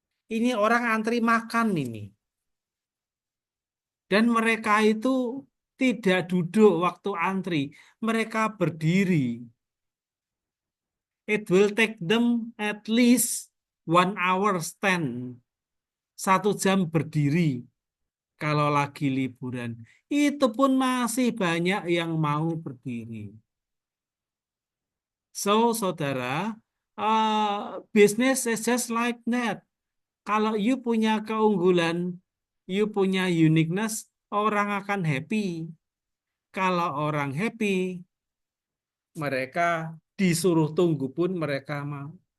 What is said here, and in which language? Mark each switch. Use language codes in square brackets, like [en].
[id] Ini orang antri makan ini. Dan mereka itu tidak duduk waktu antri. Mereka berdiri. [en] It will take them at least 1 hour stand. [id] 1 jam berdiri kalau lagi liburan. Itu pun masih banyak yang mau berdiri. [en] So, saudara, business is just like that. [id] Kalau you punya keunggulan, you punya uniqueness, orang akan happy. Kalau orang happy, mereka disuruh tunggu pun mereka mau.